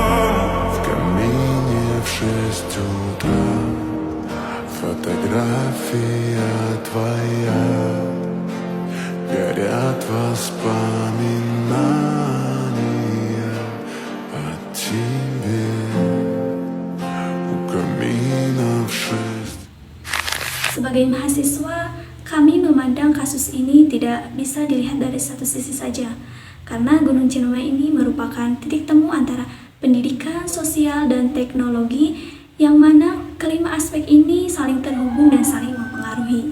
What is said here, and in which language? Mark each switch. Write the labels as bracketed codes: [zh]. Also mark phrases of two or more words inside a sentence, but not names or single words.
[ru] В камине в 6 утра фотография твоя. Горят воспоминания о тебе. У камина в 6. [id] Sebagai mahasiswa, kami memandang kasus ini tidak bisa dilihat dari satu sisi saja, karena Gunung Ciremai ini merupakan titik temu antara pendidikan, sosial, dan teknologi, yang mana kelima aspek ini saling terhubung dan saling mempengaruhi.